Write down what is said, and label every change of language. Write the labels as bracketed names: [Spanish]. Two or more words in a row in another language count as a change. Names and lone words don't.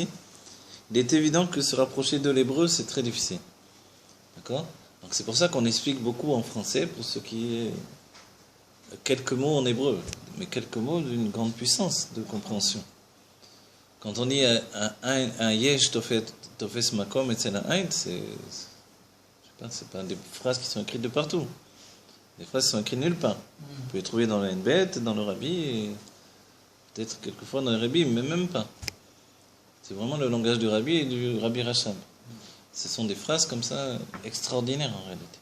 [French] Il est évident que se rapprocher de l'hébreu, c'est très difficile. D'accord? Donc c'est pour ça qu'on explique beaucoup en français, pour ce qui est quelques mots en hébreu, mais quelques mots d'une grande puissance de compréhension. Quand on dit un [Hebrew] יש תופס מקום [French] et un ein, c'est pas des phrases qui sont écrites de partout. Des phrases qui sont écrites nulle part. Vous pouvez les trouver dans la Nbet, dans le Rabbi, et peut-être quelquefois dans le Rabbi, mais même pas. C'est vraiment le langage du Rabbi et du Rabbi Rachab. Ce sont des phrases comme ça extraordinaires en réalité.